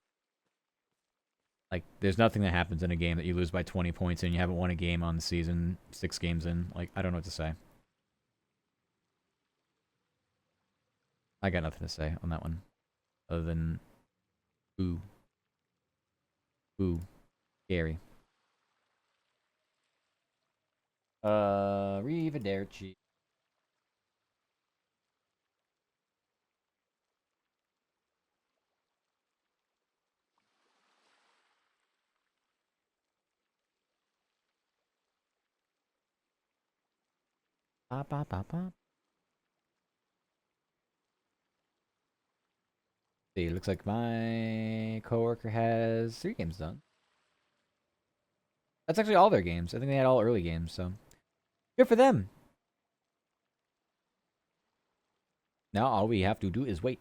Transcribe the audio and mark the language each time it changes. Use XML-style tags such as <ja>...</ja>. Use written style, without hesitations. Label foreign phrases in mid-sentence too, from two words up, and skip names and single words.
<en>Like, there's nothing that happens in a game that you lose by 20 points and you haven't won a game on the season, 6 games in. Like, I don't know what to say. I got nothing to say on that one. Other than... Boo. Boo. Scary. Arrivederci. Ba, ba, ba, ba. See, looks like my coworker has 3 games done. That's actually all their games. I think they had all early games, so good for them. Now all we have to do is wait.</en>